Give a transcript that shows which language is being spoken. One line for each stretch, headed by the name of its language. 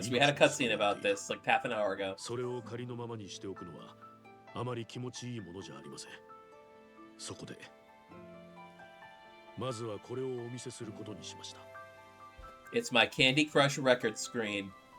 English: this. We had a cutscene about this like half an hour ago.
Japanese: それを仮のままにしておくのはあまり気持ちいいものじゃありません。そこでまずはこれをお見せすることにしました。
English: It's my Candy Crush record screen.